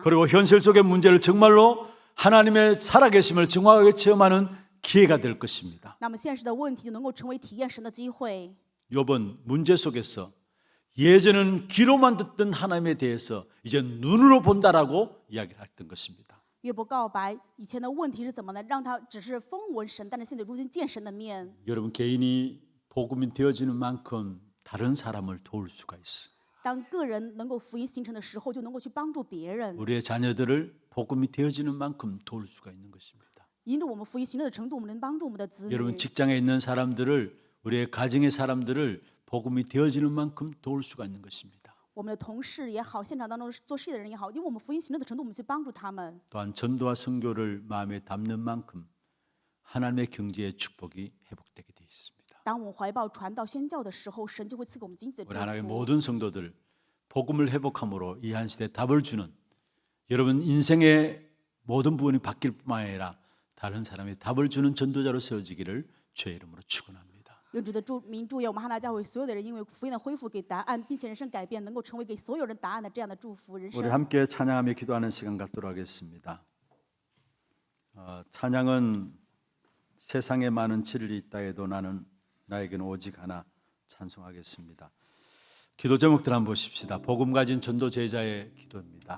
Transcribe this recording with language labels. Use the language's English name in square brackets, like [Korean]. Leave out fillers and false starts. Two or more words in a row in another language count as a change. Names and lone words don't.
[Korean] 그리고 현실 속의 문제를 정말로 하나님의 살아계심을 정확하게 체험하는 기회가 될 것입니다. [Chinese] 那么现实的问题就能够成为体验神的机会。 [Korean] 이번 문제 속에서 예전은 귀로만 듣던 하나님에 대해서 이제 눈으로 본다라고 이야기를 했던 것입니다. [Chinese] 约伯告白以前的问题是怎么呢？让他只是风闻神，但是现在如今见神的面。 [Korean] 여러분 개인이 복음이 되어지는 만큼 다른 사람을 도울 수가 있어요. [Chinese] 当个人能够福音形成的时候，就能够去帮助别人。 [Korean] 우리의 자녀들을 복음이 되어지는 만큼 도울 수가 있는 것입니다. [Chinese] 因着我们福音形成的程度，我们能帮助我们的子女。 [Korean] 여러분 직장에 있는 사람들을 우리의 가정의 사람들을 복음이 되어지는 만큼 도울 수가 있는 것입니다. [Chinese] 我们的同事也好，现场当中做事业的人也好，因为我们福音形成的程度，我们去帮助他们。 [Korean] 또한 전도와 선교를 마음에 담는 만큼 하나님의 경제의 축복이 회복되게 되어 있습니다. [Chinese] 当我们怀抱传道宣教的时候，神就会赐给我们经济的 [Korean] 우리 [Chinese] 祝 [Korean] 하나님의 [Chinese] 福。 [Korean] 모든 성도들 복음을 회복함으로 이 한 시대에 답을 주는 여러분 인생의 모든 부분이 바뀔 뿐만 아니라 다른 사람의 답을 주는 전도자로 세워지기를 주의 이름으로 축원합니다. [Chinese] 用主的名祝愿我们哈拿教会所有的人，因为福音的恢复给答案，并且人生改变，能够成为给所有人答案的这样的祝福人 [Korean] 우리 [Chinese] 生。 [Korean] 함께 찬양하며 기도하는 시간 갖도록 하겠습니다. 찬양은 세상에 많은 진리 있다 해도 나에게는 오직 하나 찬송하겠습니다. 기도 제목들 한번 보십시다. 복음 가진 전도 제자의 기도입니다.